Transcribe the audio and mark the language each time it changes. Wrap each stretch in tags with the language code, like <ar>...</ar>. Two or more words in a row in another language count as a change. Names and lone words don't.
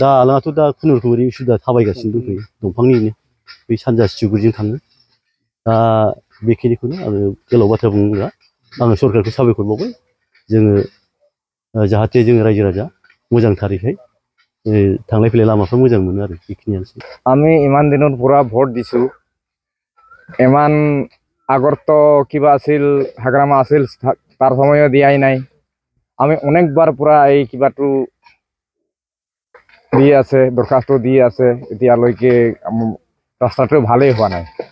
<brx>दालाङाथ' दा खुनुरुखुम ओरै उसुबिदा थाबायगासिनो दंथ'यो दंफांनिनो बै सानजा सिजुगुरिजों थाङो दा बेखिनिखौनो आरो गोलाव बाथ्रा बुङोब्ला आङो सरकारखौ साबायखर बावबाय जोङो जाहाथे जोङो रायजो राजा मोजांथारैहाय थांलाय फैलाय लामाफ्रा मोजां मोनो आरो बेखिनियानोसै</brx> <as>আমি ইমান দিনৰ পৰা ভোট দিছোঁ ইমান আগত কিবা আছিল হাগ্ৰামা আছিল তাৰ সময়ত দিয়াই নাই আমি অনেকবাৰ পৰা এই কিবাটো দি আছে দৰখাস্ত দি আছে এতিয়ালৈকে ৰাস্তাটো ভালেই হোৱা নাই</as>